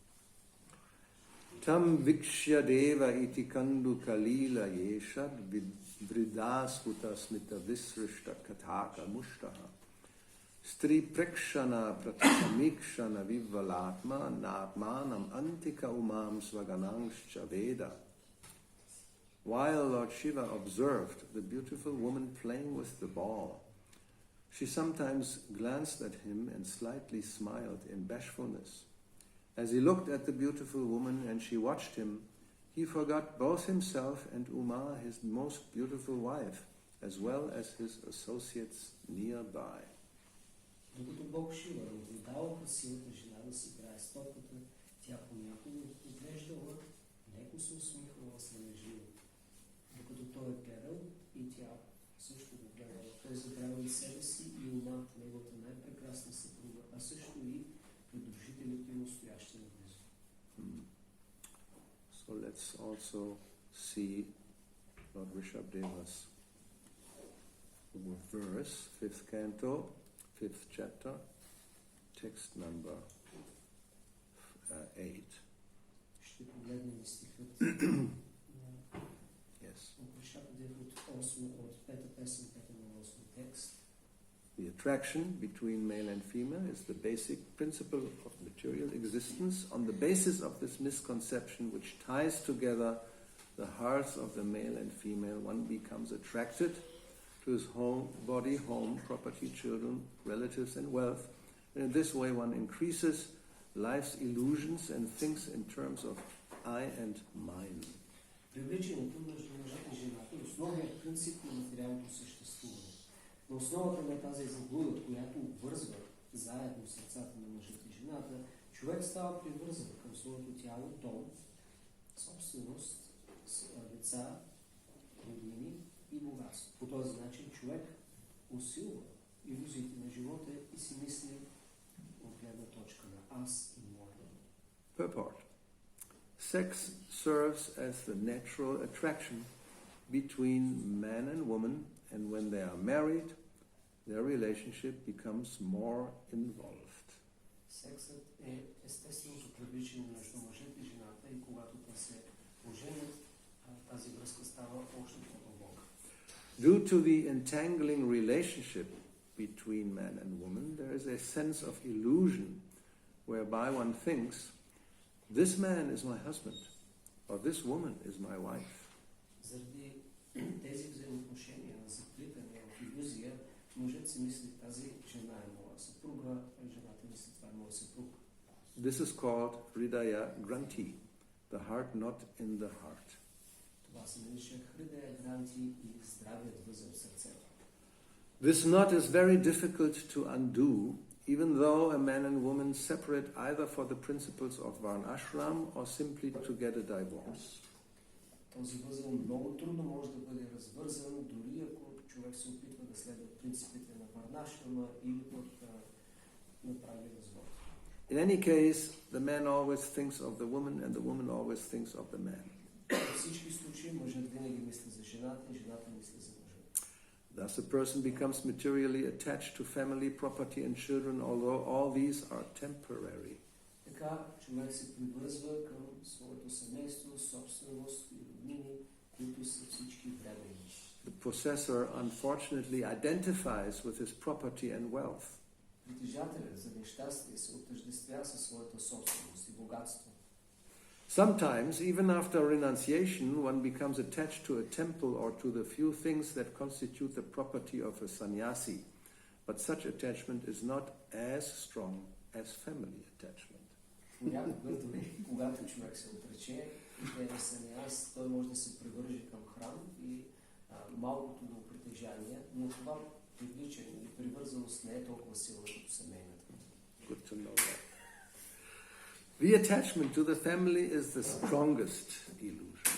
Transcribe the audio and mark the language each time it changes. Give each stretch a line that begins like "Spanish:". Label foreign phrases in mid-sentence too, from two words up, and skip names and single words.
Sanskrit: तं वीक्ष्य देव इति कन्दु कलिल येषद् व्रीडस्फुट स्मित विसृष्ट कटाक्ष मुष्टः स्त्री प्रेक्षण प्रतिसमीक्षण विह्वलात्मा नात्मानम् अन्तिक उमां स्वगणांश्च वेद.
English: While Lord Shiva observed the beautiful woman playing with the ball, she sometimes glanced at him and slightly smiled in bashfulness. As he looked at the beautiful woman and she watched him, he forgot both himself and Uma, his most beautiful wife, as well as his associates nearby.
Bulgarian: Докато Бог Шива наблюдава красивата жена да си играе с топката, тя понякога отглеждала, леко се усмихвала слънежливо. Докато той е гледал, и тя също го гледала. Той забравя и себе си и Ума, неговата най-прекрасна съпруга, а също и придружителите му стоящи наблизо.
English: So let's also see Lord Rishabdeva's verse, 5th canto, 5th chapter, text number 8.
Bulgarian: Ще погледнем и стихът
English: Yes.
Bulgarian: от Ришабдев от пета песен, пета на 8 текст.
English: The attraction between male and female is the basic principle of material existence. On the basis of this misconception, which ties together the hearts of the male and female, one becomes attracted to his home, property, children, relatives, and wealth. And in this way, one increases life's illusions and thinks in terms of I and mine.
Bulgarian: Привличането между мъжът и жената е основният принцип на материалното съществуване. На основата на тази заблуда, която обвързва заедно сърцата на мъжът и жената, човек става привързан към своето тяло, дом, собственост, деца, роднини и богатство. По този начин човек усилва илюзиите на живота и си мисли от гледна точка на аз и моя.
English: Purport. Sex serves as the natural attraction between man and woman, and when they are married, their relationship becomes more involved.
Bulgarian: Сексът е естественото привличане между мъжът и жената и когато те се оженят, тази връзка става още по-дълбока.
English: Due to the entangling relationship between man and woman, there is a sense of illusion whereby one thinks, this man is my husband, or this woman is my wife.
Bulgarian: Заради тези взаимоотношения на заплитане в илюзия, мъжът си мисли, тази жена е моя съпруга, а жената мисли, това е моя съпруг.
English: This is called
Sanskrit: Hridaya Granthi,
English: the heart not in the heart.
Bulgarian: Това се нарича
Sanskrit: हृदय ग्रन्थि
Bulgarian: и здравият възел в сърцето.
English: This knot is very difficult to undo, even though a man and woman separate either for the principles of Varnashram or simply to get a divorce.
Bulgarian: Този възел много трудно може да бъде развързан, дори ако човек се опитва да следва принципите на Варнашрама или пък да направи развод.
English: In any case, the man always thinks of the woman and the woman always thinks of the man.
Bulgarian: В всички случаи мъжът винаги мисли за жената и жената мисли за мъжа.
English: Thus a person becomes materially attached to family, property and children, although all these are temporary.
Bulgarian: Така човек се привързва към своето семейство, собственост и роднини, които са всички временни.
English: The possessor unfortunately identifies with his property and wealth. Притежателят за нещастие се отъждествя със своята собственост и богатство. Sometimes, even after renunciation, one becomes attached to a temple or to the few things that constitute the property of a sannyasi. But such attachment is not as strong as family attachment.
Bulgarian: Понякога дори когато човек се отрече и е саняс, той може да се привърже към храм и малкото му притежание, но това привличане и привързаност не е толкова силна като семейната.
English: Good to know that. The attachment to the family is the strongest illusion.